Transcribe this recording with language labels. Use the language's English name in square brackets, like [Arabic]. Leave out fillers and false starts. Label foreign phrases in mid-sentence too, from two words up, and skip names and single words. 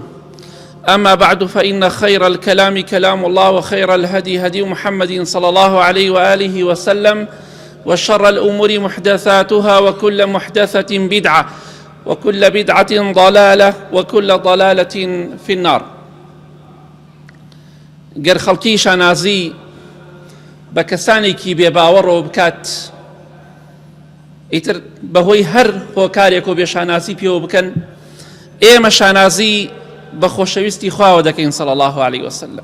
[Arabic] أما بعد، فإن خير الكلام كلام الله، وخير الهدي هدي محمد صلى الله عليه وآله وسلم، وشر الأمور محدثاتها، وكل محدثة بدعة، وكل بدعة ضلالة، وكل ضلالة في النار. [Central Kurdish] گەر خەڵکی شانازی بە کەسانێکی بێباوەڕەوە بکات، ئیتر بەهۆی هەر هۆکارێک و بێشانازی پێوە بکەن، ئێمە شانازی بە خۆشەویستی خواوە دەکەین [Arabic] صلی الله عليه وسلم.